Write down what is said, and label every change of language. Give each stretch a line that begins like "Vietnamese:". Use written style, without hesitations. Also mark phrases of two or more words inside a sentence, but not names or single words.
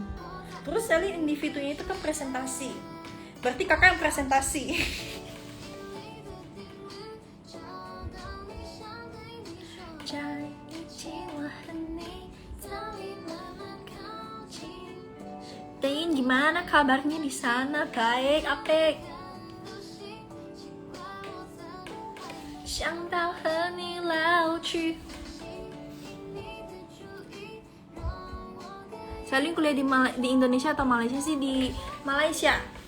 Indonesian: Terus Selin individunya itu kan presentasi. Berarti kakak yang presentasi. Tein, gimana kabarnya di sana? Baik, Apek.
Chinese: 想到和你老去。
Indonesian: Selin kuliah di Indonesia atau Malaysia sih? Di Malaysia.